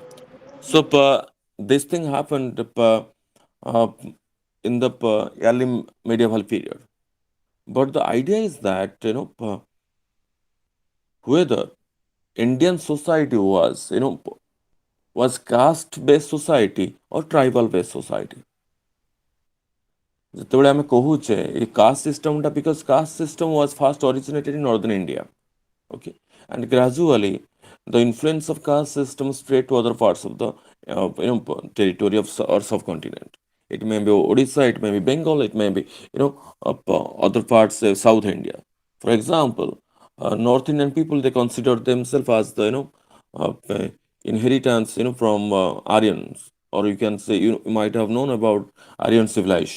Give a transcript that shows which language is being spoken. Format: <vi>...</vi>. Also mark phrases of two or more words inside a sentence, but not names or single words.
<en>So this thing happened uh, in the early medieval period. But the idea is that whether Indian society was caste-based society or tribal-based society.</en> <or>ଯେତେବେଳେ ଆମେ କହୁଛେ ଏ</or> <en>caste systemଟା, because caste system was first originated in Northern India, okay, and gradually the influence of caste system spread to other parts of the territory of or subcontinent. It may be Odisha, it may be Bengal, it may be other parts, South India. For example, North Indian people, they consider themselves as the inheritance from Aryans, or you can say you might have known about Aryan civilization.</en>